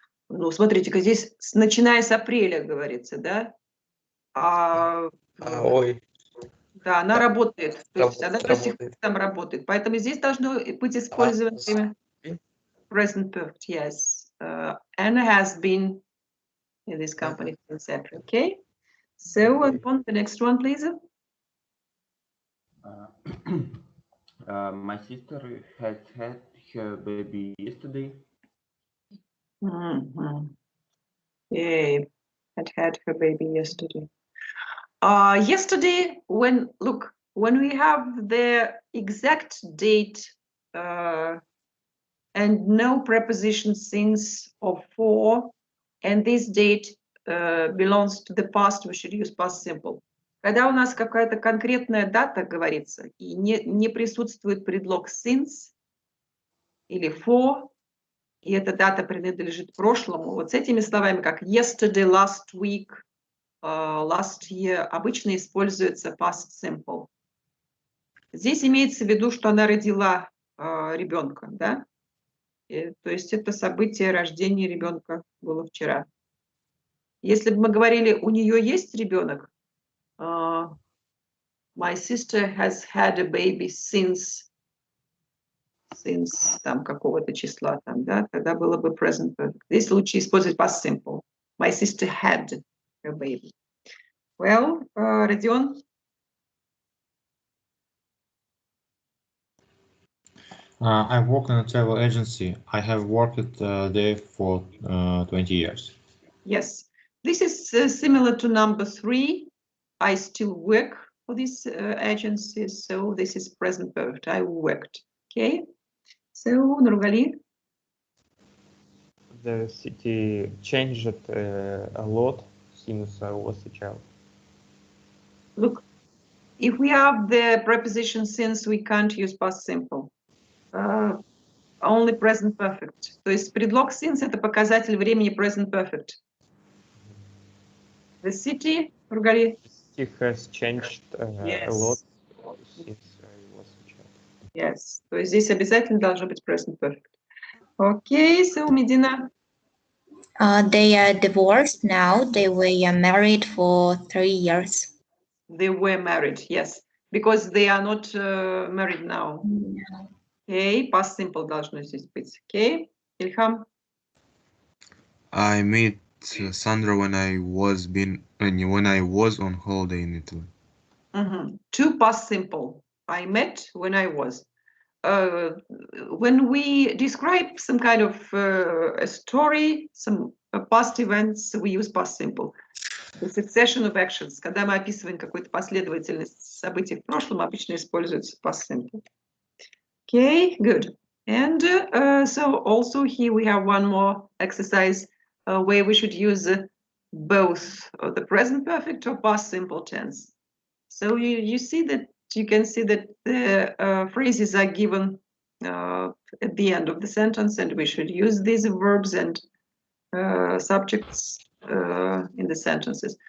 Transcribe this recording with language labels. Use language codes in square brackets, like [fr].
[ru] Ну, смотрите-ка, здесь начиная с апреля говорится, да? Ой. Да, она работает. То есть она до сих пор Работает. там работает. Поэтому здесь должно быть использовано время present perfect, yes. [en] Anna has been in this company since April, okay? So, on the next one, please. My sister had her baby yesterday. Yeah, had her baby yesterday. Yesterday, when we have the exact date and no preposition since or for, and this date belongs to the past, we should use past simple. [ru] Когда у нас какая-то конкретная дата говорится, и не присутствует предлог since или for, и эта дата принадлежит прошлому, вот с этими словами, как yesterday, last week, last year, обычно используется past simple. Здесь имеется в виду, что она родила ребенка, да? То есть это событие рождения ребенка было вчера. Если бы мы говорили, у нее есть ребенок, [en] my sister has had a baby since [ru] там какого-то числа, там, да, тогда было бы present perfect. Здесь лучше использовать past simple. [en] My sister had a baby. Well, Родион? I work in a travel agency. I have worked there for 20 years. Yes, this is similar to number 3. I still work for this agency, so this is present perfect. I worked. Okay, so Nurgali? The city changed a lot since I was a child. Look, if we have the preposition since, we can't use past simple. Only present perfect. [ru] То есть предлог since — это показатель времени present perfect. [en] The city, Nurgali? The city has changed a lot since I was a child. [ru] Yes, то есть здесь обязательно должно быть present perfect. [en] Okay, so Medina? They are divorced now. They were married for 3 years. They were married, yes, because they are not married now. [ru] Okay, past simple должно здесь быть. Okay, Ильхам? [en] I met Sandra when I was on holiday in Italy. Two past simple. I met when I was. When we describe some kind of a story, some past events, we use past simple. The succession of actions. [ru] Когда мы описываем какую-то последовательность событий в прошлом, обычно используется past simple. [en] Okay, good. And so also here we have one more exercise where we should use both the present perfect or past simple tense. So you see that you can see that the phrases are given at the end of the sentence, and we should use these verbs and subjects in the sentences.